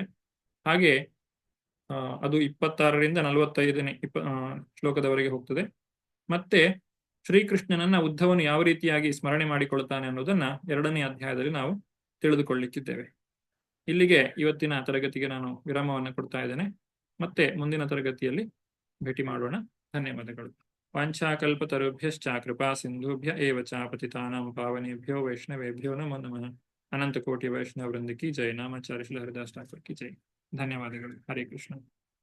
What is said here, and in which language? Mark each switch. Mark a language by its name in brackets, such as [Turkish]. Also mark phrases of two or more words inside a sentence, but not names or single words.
[Kannada] ಹಾಗೆ ಅದು 26ರಿಂದ 45ನೇ ಶ್ಲೋಕದವರೆಗೆ ಹೋಗ್ತದೆ. ಮತ್ತೆ ಶ್ರೀಕೃಷ್ಣನನ್ನ ಉದ್ಧವನು ಯಾವ ರೀತಿಯಾಗಿ ಸ್ಮರಣೆ ಮಾಡಿಕೊಳ್ತಾನೆ ಅನ್ನೋದನ್ನ 2ನೇ ಅಧ್ಯಾಯದಲ್ಲಿ ನಾವು ತಿಳಿದುಕೊಳ್ಳಿಕ್ಕಿದ್ದೇವೆ. ಇಲ್ಲಿಗೆ ಇವತ್ತಿನ ತರಗತಿಗೆ ನಾನು ವಿರಾಮವನ್ನು ಕೊಡ್ತಾ ಇದ್ದೇನೆ. ಮತ್ತೆ ಮುಂದಿನ ತರಗತಿಯಲ್ಲಿ ಭೇಟಿ ಮಾಡೋಣ. ಧನ್ಯವಾದಗಳು. [Sanskrit] ವಾಂಛಾಕಲ್ಪತರುಭ್ಯಶ್ಚ ಕೃಪಾ ಸಿಂಧುಭ್ಯ ಏವ ಚ ಪತಿತಾನಾಂ ಪಾವನೇಭ್ಯೋ ವೈಷ್ಣವೇಭ್ಯೋ ನಮೋ ನಮಃ. [Hindi] अनंत कोटि वैष्णव वृंद की जय. नामाचार्य श्री हरिदास ठाकुर की जय. ಧನ್ಯವಾದಗಳು. ಹರೇ ಕೃಷ್ಣ.